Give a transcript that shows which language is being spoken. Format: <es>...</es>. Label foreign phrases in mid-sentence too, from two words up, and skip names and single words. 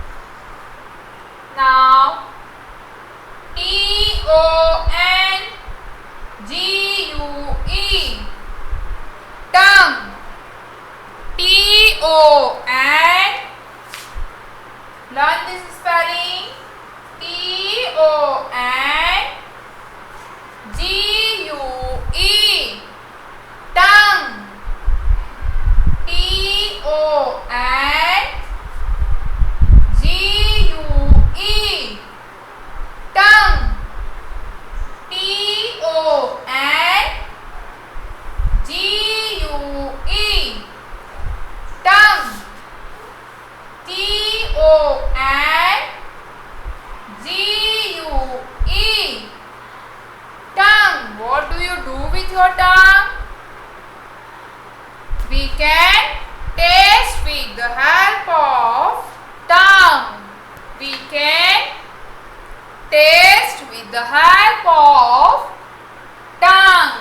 <en>Now, T-O-N-G-U-E, tongue. T-O-N, learn this spelling. T-O-N-G-U-E, tongue. T-O-N-G-U-E, tongue. T-O-N-G-U-E, tongue. T-O-N-G-U-E, tongue. What do you do with your tongue? We can taste with the help of tongue. We can taste with the help of tongue.</en>